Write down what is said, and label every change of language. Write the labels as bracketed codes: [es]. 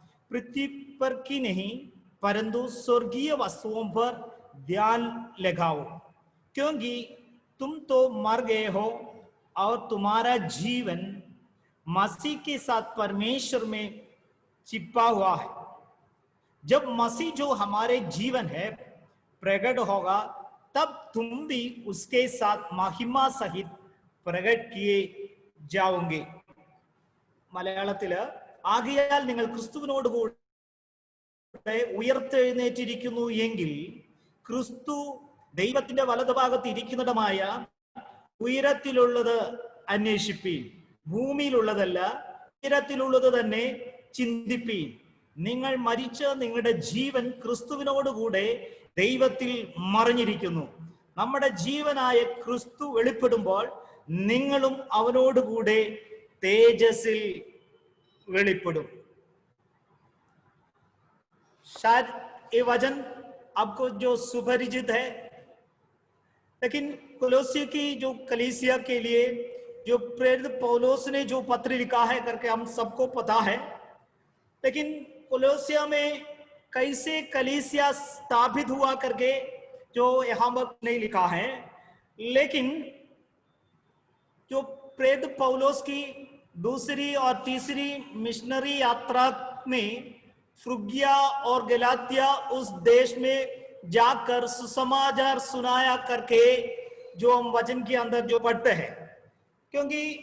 [hi] पृथ्वी पर की नहीं परंतु स्वर्गीय वस्तुओं पर ध्यान लगाओ, क्योंकि तुम तो मर गए हो और तुम्हारा जीवन मसीह के साथ परमेश्वर में छिपा हुआ है। जब मसीह जो हमारे जीवन है प्रकट होगा, तब तुम भी उसके साथ महिमा सहित प्रकट किए जाओगे। [ml] മലയാളത്തില് ആകയാൽ നിങ്ങൾ ക്രിസ്തുവിനോട് കൂടെ ഉയർത്തെഴുന്നേറ്റിരിക്കുന്നു എങ്കിൽ ക്രിസ്തു ദൈവത്തിന്റെ വലതുഭാഗത്ത് ഇരിക്കുന്നിടമായ ഉയരത്തിലുള്ളത് അന്വേഷിപ്പീൻ, ഭൂമിയിലുള്ളതല്ല ഉയരത്തിലുള്ളത് തന്നെ ചിന്തിപ്പീൻ। നിങ്ങൾ മരിച്ച നിങ്ങളുടെ ജീവൻ ക്രിസ്തുവിനോടുകൂടെ ദൈവത്തിൽ മറഞ്ഞിരിക്കുന്നു। നമ്മുടെ ജീവനായ ക്രിസ്തു വെളിപ്പെടുമ്പോൾ നിങ്ങളും അവനോടുകൂടെ तेजसिल वेलिपड़ू। [hi] शायद ये वचन आपको जो सुपरिचित है, लेकिन कोलोसियों की जो कलीसिया के लिए जो प्रेरित पौलुस ने जो पत्र लिखा है करके हम सबको पता है। लेकिन कोलोसिया में कैसे कलीसिया स्थापित हुआ करके जो यहाँ पर नहीं लिखा है, लेकिन जो प्रेरित पौलुस की दूसरी और तीसरी मिशनरी यात्रा में फ्रुगिया और गलातिया उस देश में जाकर सुसमाचार सुनाया करके जो हम वचन के अंदर जो पढ़ते हैं, क्योंकि